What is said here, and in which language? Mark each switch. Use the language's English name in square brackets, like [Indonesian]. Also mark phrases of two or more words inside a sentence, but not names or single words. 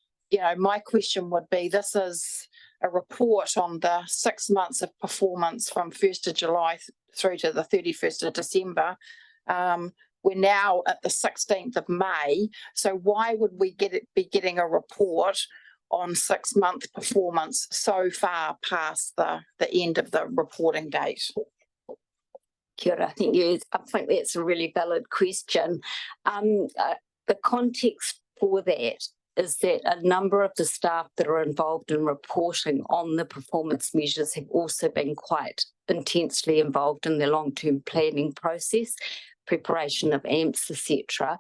[English] my question would be, this is a report on the 6 months of performance from 1st of July through to the 31st of December. We're now at the 16th of May. So why would we be getting a report on 6-month performance so far past the end of the reporting date? [Māori] Kia ora, [English] I think that's a really valid question. The context for that is that a number of the staff that are involved in reporting on the performance measures have also been quite intensely involved in the long-term planning process, preparation of AMPs, etc.